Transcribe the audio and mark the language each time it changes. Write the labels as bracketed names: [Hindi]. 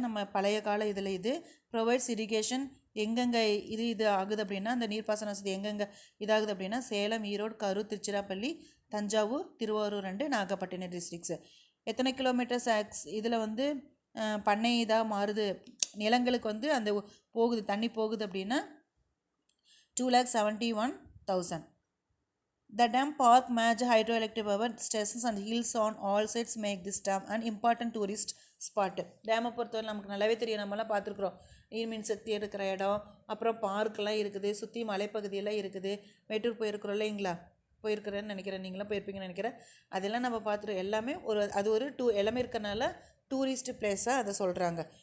[Tamil] நம்ம பழைய கால இதில் இது ப்ரொவைட்ஸ் இரிகேஷன். எங்கெங்கே இது ஆகுது அப்படின்னா, அந்த நீர்ப்பாசன வசதி எங்கெங்கே இதாகுது அப்படின்னா சேலம், ஈரோடு, கரூர், திருச்சிராப்பள்ளி, தஞ்சாவூர், திருவாரூர் அண்டு நாகப்பட்டினம் டிஸ்ட்ரிக்ஸு. எத்தனை கிலோமீட்டர்ஸ் இதில் வந்து பண்ணை இதாக மாறுது, நிலங்களுக்கு வந்து அந்த தண்ணி போகுது அப்படின்னா 2,71,000. [English] The dam park major hydroelectric power stations and hills on all sides make this dam an important tourist spot. [Tamil] டேமை பொறுத்தவரை நமக்கு நல்லாவே தெரியும், நம்மலாம் பார்த்துருக்குறோம். நீர்மின் சக்தி எடுக்கிற இடம், அப்புறம் பார்க்கெலாம் இருக்குது, சுற்றி மலைப்பகுதியெல்லாம் இருக்குது. மேட்டூர் போயிருக்கிறோம் இல்லைங்களா, போயிருக்கிறேன்னு நினைக்கிறேன், நீங்களாம் போயிருப்பீங்கன்னு நினைக்கிறேன். அதெல்லாம் நம்ம பார்த்துருவோம். எல்லாமே அது ஒரு எல்லாமே இருக்கிறனால டூரிஸ்ட் பிளேஸாக அதை சொல்கிறாங்க.